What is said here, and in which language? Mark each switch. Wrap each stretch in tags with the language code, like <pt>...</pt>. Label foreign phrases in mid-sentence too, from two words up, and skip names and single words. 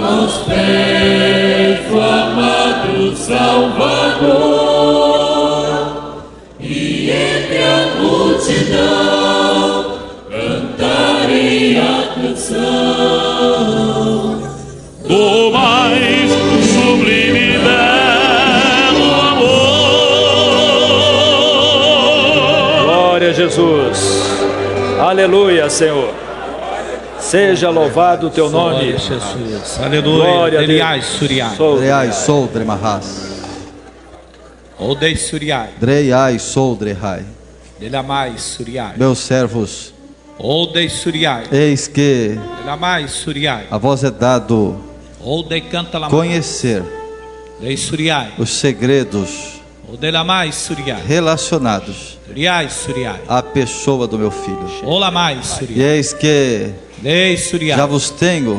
<pt>aos pés do amado Salvador, e entre a multidão cantarei a canção do mais sublime e belo amor. Glória a Jesus. Aleluia, Senhor. Seja louvado o teu nome. Jesus. Aleluia. Glória a Deliai Deus. Suriai. Dreiai soldre mahas. Odei Suriai. Dreiai soldrehai. Delamai Suriai. Meus servos, Odei Suriai. eis que Delamai Suriai. a vós é dado Odei canta lamai. conhecer Dei Suriai. os segredos Odelamai Suriai. relacionados Suriai Suriai. à pessoa do meu filho. Olamai E Suriai. eis que Dei Suriai. já vos tenho,</pt>